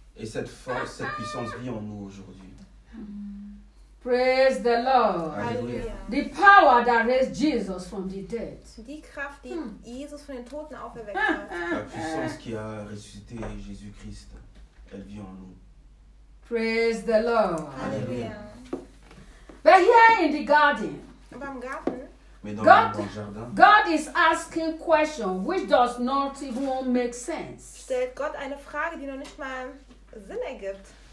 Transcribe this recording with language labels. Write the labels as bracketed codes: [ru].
[fr] Et cette force, cette puissance vit en nous aujourd'hui. [en] Praise the Lord. Alleluia. The power that raised Jesus from the dead. [de] Die Kraft, die Jesus von den Toten auferweckt hat. [fr] La puissance qui a ressuscité Jésus-Christ, elle vit en nous. [en] Praise the Lord. Alleluia. But here in the garden. [de] Beim Garten. [fr] mais dans God, le grand jardin. [en] God is asking questions which does not even make sense. [de] Stellt Gott eine Frage, die noch nicht mal Sinn ergibt.